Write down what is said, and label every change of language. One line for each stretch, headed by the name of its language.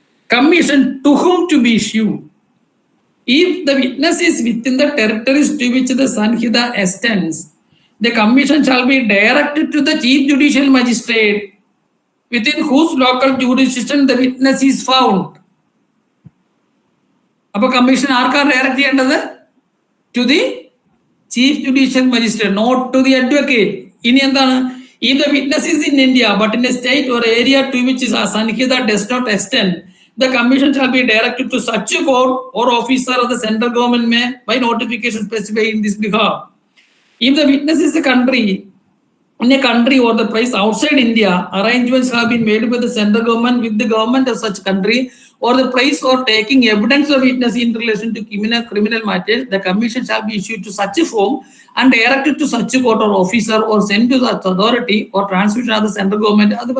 English: Commission to whom to be issued. If the witness is within the territories to which the Sanhita extends, the commission shall be directed to the chief judicial magistrate within whose local jurisdiction the witness is found.
Malayalam: അപ്പൊ commission ആർക്കാണ് direct ചെയ്യേണ്ടത്?
English: To the chief judicial magistrate, not to the advocate.
Malayalam: ഇനി എന്താണ്?
English: If the witness is in India but in a state or area to which is Sanhita does not extend, the commission shall be directed to such a court or officer of the central government may by notification specify in this behalf. If the witness is in a country or the place outside India, arrangements have been made by the central government with the government of such country or the place or taking evidence of witness in relation to criminal matters, the commission shall be issued to such a form and directed to such a court or officer or sent to the authority or transmission of the central government.